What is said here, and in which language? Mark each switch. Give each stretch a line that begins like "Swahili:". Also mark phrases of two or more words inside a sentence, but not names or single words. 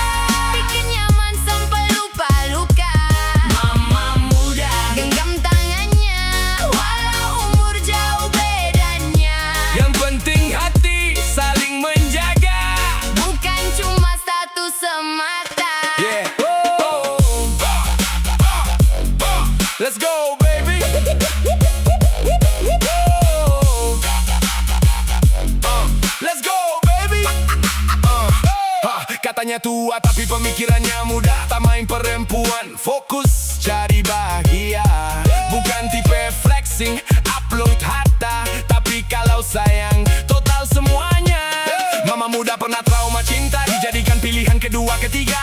Indonesian: Bikin nyaman sampai lupa luka. Mama muda genggam tangannya, walau umur jauh bedanya. yang penting hati saling menjaga. Bukan cuma status semata.
English: Yeah. Let's go baby. Let's go baby.
Indonesian: Katanya tua tapi pemikirannya muda, tak main perempuan, fokus cari bahagia. Bukan tipe flexing, upload harta, tapi kalau sayang total semuanya. Mama muda pernah trauma cinta, dijadikan pilihan kedua ketiga.